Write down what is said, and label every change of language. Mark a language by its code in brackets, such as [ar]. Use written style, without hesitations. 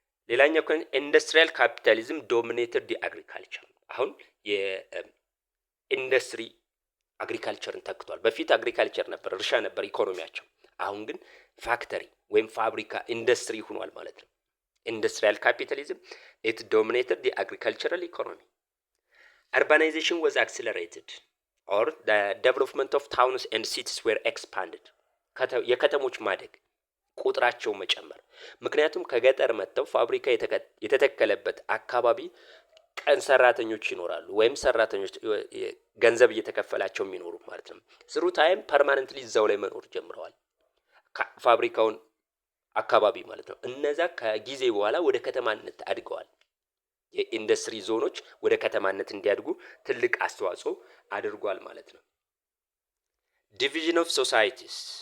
[am] ሌላኛው [en] ኢንዱስትሪያል ካፒታሊዝም ዶሚኔትድ ዲ አግሪካልቸር [am] አሁን የኢንዱስትሪ አግሪካልቸርን ተክቷል። በፊት አግሪካልቸር ነበር፣ እርሻ ነበር ኢኮኖሚያቸው። አሁን ግን ፋክተሪ ወይም ፋብሪካ ኢንዱስትሪ ሆኗል ማለት ነው። ኢንዱስትሪያል ካፒታሊዝም [en] it dominated the agricultural economy. Urbanization was accelerated or the development of towns and cities were expanded. [am] የከተሞች ማደግ ቁጥራቸው መጨመር ምክንያቱም ከገጠር መጥተው ፋብሪካ የተተከለበት አካባቢ ቀን ሰራተኞች ይኖራሉ ወይም ሰራተኞች ገንዘብ እየተከፈላቸው የሚኖሩ ማለት ነው። [en] ስሩ ታይም ፐርማነንትሊ [am] እዛው ላይ መኖር ጀምረዋል ፋብሪካውን አካባቢ ማለት ነው። እነዛ ከጊዜ በኋላ ወደ ከተማነት አድገዋል። የኢንዱስትሪ ዞኖች ወደ ከተማነት እንዲያድጉ ትልቅ አስተዋጽኦ አድርጓል ማለት ነው። [en] ዲቪዥን ኦፍ ሶሳይቲስ